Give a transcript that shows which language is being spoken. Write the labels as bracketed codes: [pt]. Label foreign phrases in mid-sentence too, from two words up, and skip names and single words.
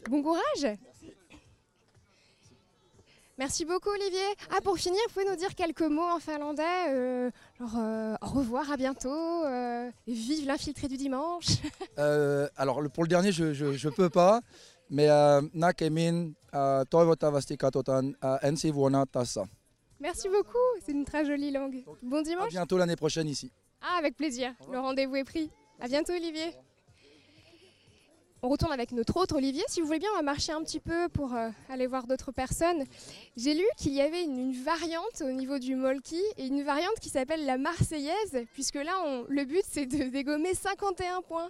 [fr] Bon courage. Merci beaucoup Olivier. Ah pour finir, vous pouvez nous dire quelques mots en finlandais, au revoir, à bientôt, vive l'infiltré du dimanche. Alors pour le dernier, je peux pas, mais [fi] näkemiin, toivottavasti katsotaan ensi vuonna tässä. [fr] Merci beaucoup, c'est une très jolie langue. Bon À dimanche. bientôt l'année prochaine ici. Ah avec plaisir, le rendez-vous est pris. À bientôt Olivier. on retourne avec notre autre Olivier. Si vous voulez bien, on va marcher un petit peu pour aller voir d'autres personnes. J'ai lu qu'il y avait une variante au niveau du molki et une variante qui s'appelle la Marseillaise, puisque là, le but, c'est de dégommer 51 points.